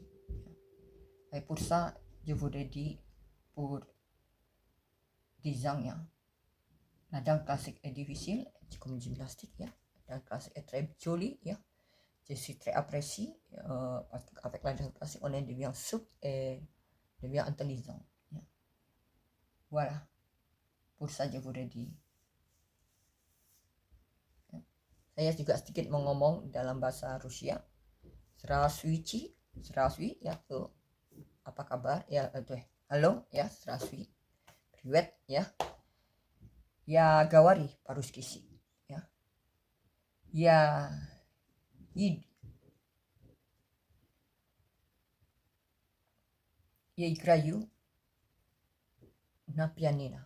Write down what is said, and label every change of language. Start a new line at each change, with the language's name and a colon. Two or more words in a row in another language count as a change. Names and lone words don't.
French: Et pour ça, je voudrais dire, pour 10 ans, ya, la danse classique est difficile, c'est comme une gymnastique, ya. La danse classique est très jolie, ya. Je suis très apprécié parce qu'avec la danse classique, on devient souple et devient intelligent. Ya. Voilà, pour ça je voudrais dire. Ya.
Indonesian: Saya juga sedikit ngomong dalam bahasa Rusia.
Russian: Здравствуйте,
Indonesian: ya tuh. Apa kabar? Ya tuh. Halo, ya,
Russian: здравствуй. Привет, ya. Я говори по-русски, ya. Я играю на пианино.